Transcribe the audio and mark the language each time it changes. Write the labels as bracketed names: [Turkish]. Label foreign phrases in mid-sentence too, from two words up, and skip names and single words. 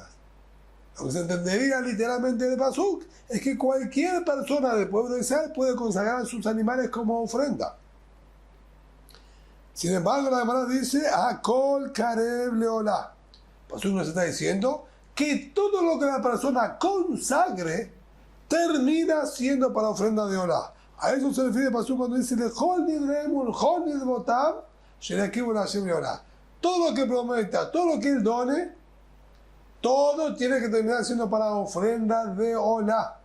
[Spanish] Lo que se entendería literalmente del Pasuk es que cualquier persona del pueblo de Israel puede consagrar sus animales como ofrenda. Sin embargo, la Gemara dice: [Hebrew] הכל קרב לעולה. [Spanish] Pasuk nos está diciendo que todo lo que la persona consagre termina siendo para ofrenda de olá. A eso se refiere el Pasuk cuando dice: todo lo que prometa, todo lo que él done, todo tiene que terminar siendo para ofrenda de olá.